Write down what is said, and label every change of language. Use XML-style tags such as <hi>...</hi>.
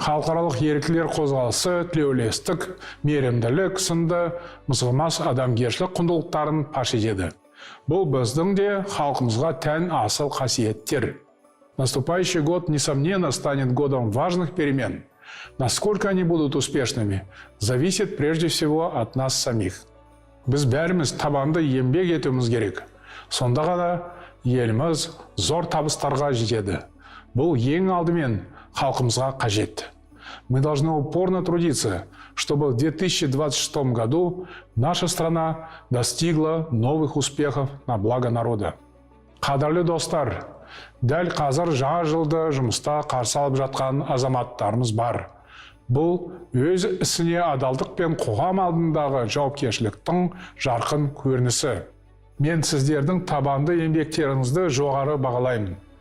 <kk>халықаралық еріктілер қозғалысы, тілеулестік, мейірімділік сынды мызғымас адамгершілік құндылықтарын паш етеді. Бұл біздің де халқымызға тән асыл қасиеттер.</kk> <ru>Наступающий год, несомненно, станет годом важных перемен. Насколько они будут успешными, зависит прежде всего от нас самих.</ru> <kk>Біз бәріміз табанды еңбек етуіміз керек. Сонда ғана еліміз зор табыстарға жетеді. Бұл ең алдымен халқымызға қажет.</kk> <ru>Мы должны упорно трудиться, чтобы в 2026 году наша страна достигла новых успехов на благо народа.</ru> <kk>Қадірлі достар, дәл қазір жаңа жылды жұмыста қарсы алып жатқан азаматтарымыз бар. Бұл өз ісіне адалдық пен қоғам алдындағы жауапкершіліктің жарқын көрінісі. Мен сіздердің табанды еңбектеріңізді жоғары бағалаймын.</kk>